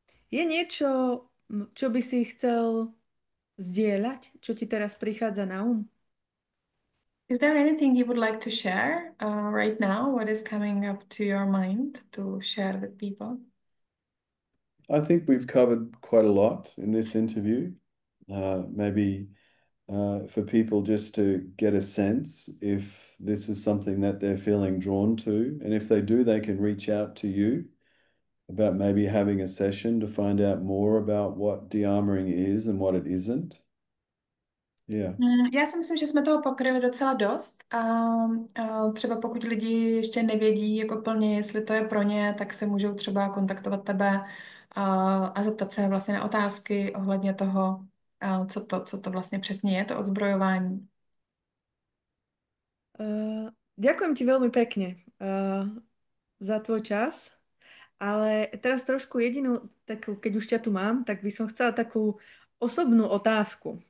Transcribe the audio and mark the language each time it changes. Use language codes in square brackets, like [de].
[sk] Je niečo, čo by si chcel zdieľať, čo ti teraz prichádza na [en] Is there anything you would like to share right now? What is coming up to your mind to share with people? I think we've covered quite a lot in this interview. Maybe for people just to get a sense if this is something that they're feeling drawn to. And if they do, they can reach out to you about maybe having a session to find out more about what de-armoring is and what it isn't. Yeah. [cs] Já si myslím, že jsme toho pokryli docela dost a třeba pokud lidi ještě nevědí jako plně, jestli to je pro ně, tak se můžou třeba kontaktovat tebe a zeptat se vlastně na otázky ohledně toho, co to vlastně přesně je, to odzbrojování. [sk] Ďakujem ti veľmi pekne za tvoj čas, ale teraz trošku jedinú, takú, keď už ťa tu mám, tak by som chcela takú osobnú otázku.